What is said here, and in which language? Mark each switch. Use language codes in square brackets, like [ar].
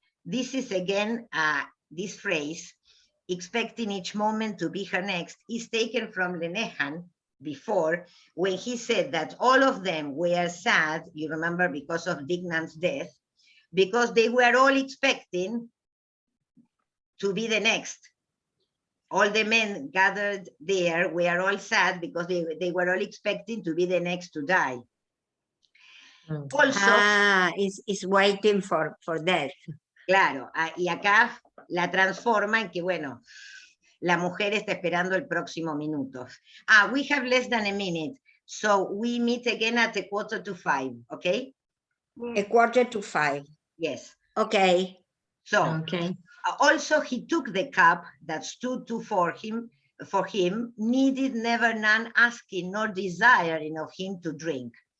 [en] This is again, this phrase, expecting each moment to be her next, is taken from Lenehan before, when he said that all of them were sad, you remember, because of Dignan's death, because they were all expecting to be the next. All the men gathered there were all sad because they were all expecting to be the next to die. Also, is waiting for death. [es] claro, y acá la transforma en que, bueno, la mujer está esperando el próximo minuto. [en] We have less than a minute, so we meet again at 4:45, okay? 4:45. Yes. Okay. So, Okay. also he took the cup that stood for him, needed never none asking nor desiring of him to drink.